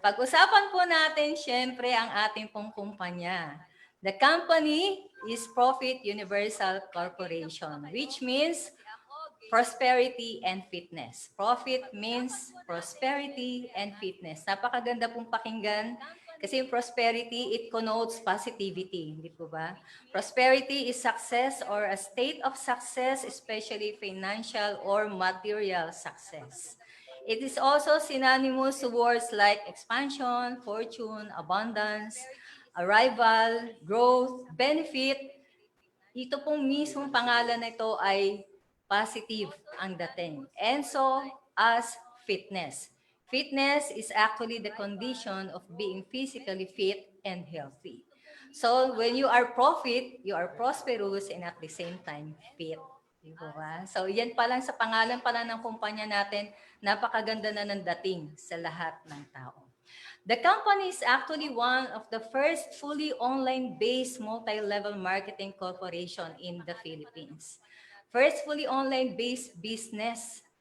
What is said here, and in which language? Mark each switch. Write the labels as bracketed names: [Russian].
[Filipino] Pag-usapan po natin, syempre, ang ating pong kumpanya. [English] The company is Profit Universal Corporation, which means prosperity and fitness. Profit means prosperity and fitness. [Filipino] Napakaganda pong pakinggan kasi yung prosperity, [English] it connotes positivity. [Filipino] Hindi po ba? [English] Prosperity is success or a state of success, especially financial or material success. It is also synonymous to words like expansion, fortune, abundance, arrival, growth, benefit. [Filipino] Ito pong mismong pangalan na ito ay positive ang dating. [English] And so, as fitness. Fitness is actually the condition of being physically fit and healthy. So, when you are profit, you are prosperous and at the same time fit. [Filipino] Di ba? So, yan pa lang sa pangalan pa lang ng kumpanya natin, napakaganda na ng dating sa lahat ng tao. [English] The company is actually one of the first fully online-based multi-level marketing corporation in the Philippines. First fully online-based business.